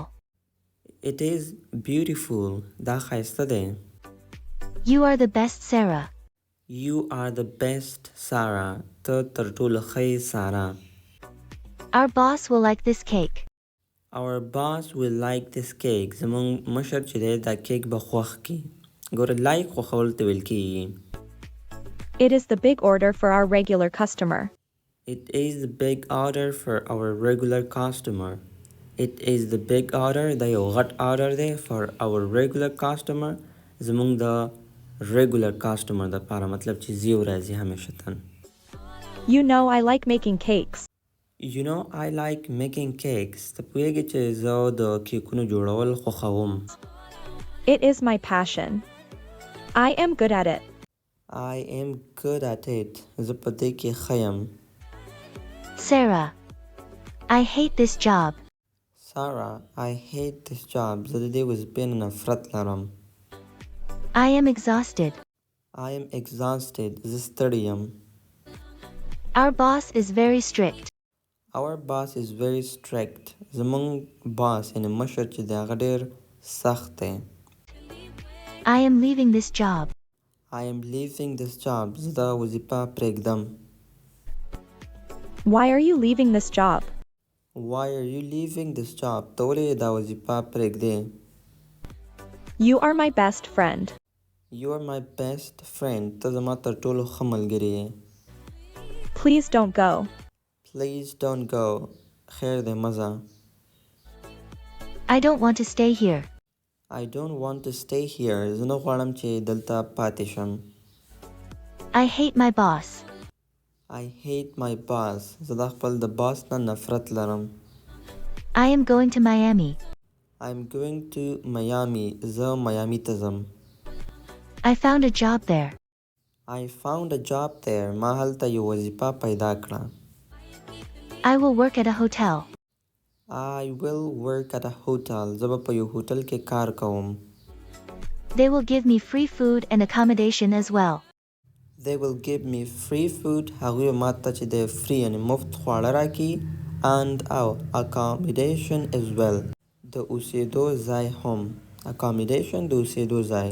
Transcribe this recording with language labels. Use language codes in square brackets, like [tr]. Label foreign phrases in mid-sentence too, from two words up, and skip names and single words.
[en] It is beautiful. [ps] دا ښایسته دی. [en] You are the best, Sarah. You are the best, Sarah. [ps] ته تر ټولو ښه یې سارا. [en] Our boss will like this cake. Our boss will like this cake. [ps] زمونږ مشر چې دی دا کیک به خوښ کړي. ګوره لایک خوښول ته ویل کېږي. [en] It is the big order for our regular customer. It is the big order for our regular customer. It is the big order. [ps] دا یو غټ order دی [en] for our regular customer. [ps] زمونږ د [en] regular customer [ps] دپاره مطلب چې زی ورځي همیشتن. [en] You know I like making cakes. You know I like making cakes. [ps] ته پوهیږي چې زه د کیکونو جوړول خوښوم. [en] It is my passion. I am good at it. I am good at it. [ps] زه په دې کې ښه یم. [en] Sarah. I hate this job. Sarah, I hate this job. [ps] زه د دې وظیفې نه نفرت لرم. [en] I am exhausted. I am exhausted. [ps] زه ستړی یم. [en] Our boss is very strict. Our boss is very strict. [ps] زمونږ باس یعنی مشر چې دی هغه ډېر سخت دی. [en] I am leaving this job. I am leaving this job. [ps] زه دا وظیفه پرېږدم. [en] Why are you leaving this job? Why are you leaving this job? [ps] ته ولې دا وظیفه پرېږدې؟ [en] You are my best friend. You are my best friend. [ps] ته زما تر ټولو ښه ملګری یې. [en] Please don't go. Please don't go. [ps] خیر دی مه ځه. [en] I don't want to stay here. I don't want to stay here. [ps] زه نه غواړم چې دلته پاتې شم. [en] I hate my boss. I hate my boss. [ps] زه د خپل د باس نه نفرت لرم. [en] I am going to Miami. I'm going to Miami. [ps] زه میامی ته ځم. [en] I found a job there. I found a job there. [ps] ما هلته یو وظیفه پیدا کړه. [en] I will work at a hotel. I will work at a hotel. [ps] زه به په یو هوټل کې کار کوم. [en] They will give me free food and accommodation as well. They will give me free food. [ps] هغوی ما ته چې د free یعنی مفت خواړه راکړي [en] and accommodation as well. [ps] د اوسېدو ځای هم. Accommodation د اوسېدو ځای.